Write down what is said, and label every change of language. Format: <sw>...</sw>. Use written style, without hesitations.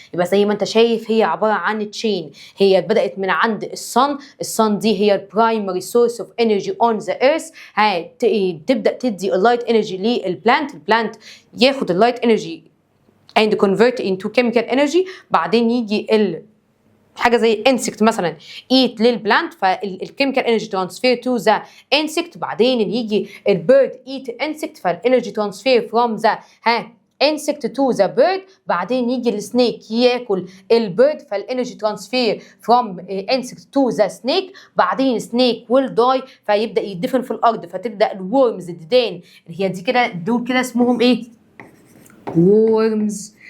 <ar>يبقى زي ما انت شايف هي عباره عن تشين، هي بدات من عند الصن دي هي</ar> <en>البرايمري source of energy on the earth.</en> <ar>تبدا تدي اللايت انرجي للبلانت، البلانت ياخد اللايت انرجي</ar> <en>and convert into chemical energy.</en> <ar>بعدين يجي حاجه زي insect مثلا eat للبلانت، فالكيميكال انرجي ترانسفير تو ذا insect. بعدين يجي</ar> <en>البيرد eat insect، فالانرجي transfer from the insect to the bird.</en> <ar>بعدين يجي السنيك ياكل البيرد،</ar> <en>فالانرجي transfer from insect to the snake.</en> <ar>بعدين السنيك</ar> <en>will die،</en> <ar>فيبدا يدفن في الارض، فتبدا الورمز الديدان اللي هي دي كده، دول كده اسمهم ايه؟ worms.</ar>